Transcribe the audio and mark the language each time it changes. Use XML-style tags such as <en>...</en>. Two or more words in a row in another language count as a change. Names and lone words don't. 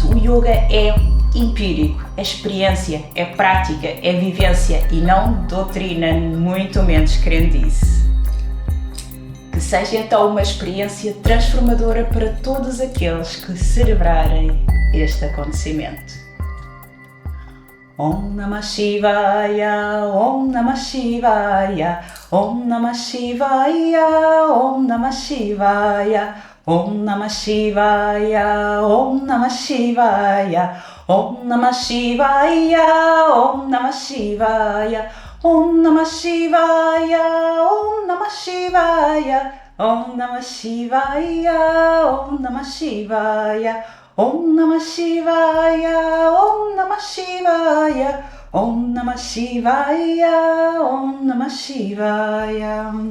<pt>O yoga é empírico, é experiência, é prática, é vivência e não doutrina, muito menos crendice. Que seja então uma experiência transformadora para todos aqueles que celebrarem este acontecimento.</pt> <sa>Om Namah Shivaya, Om Namah Shivaya, Om Namah Shivaya, Om Namah Shivaya, Om Namah Shivaya, Om Namah Shivaya, Om Namah Shivaya, Om Namah Shivaya, Om Namah Shivaya, Om Namah Shivaya, Om Namah Shivaya, Om Namah Shivaya, Om Namah Shivaya, Om Namah Shivaya, Om Namah Shivaya, Om Namah Shivaya.</sa>